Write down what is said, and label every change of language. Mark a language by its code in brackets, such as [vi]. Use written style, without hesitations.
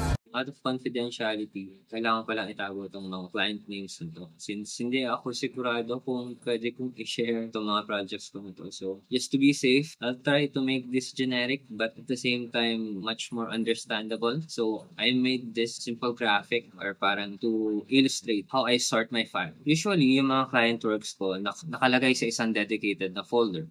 [en] Out of confidentiality, [tl] kailangan ko lang itago itong mga client names na to. Since hindi ako sigurado kung pwede kong i-share itong mga projects ko na to. [en] So, just to be safe, I'll try to make this generic but at the same time, much more understandable. So, I made this simple graphic or parang to illustrate how I sort my file. [tl] Usually, yung mga client works ko, nakalagay sa isang dedicated na folder.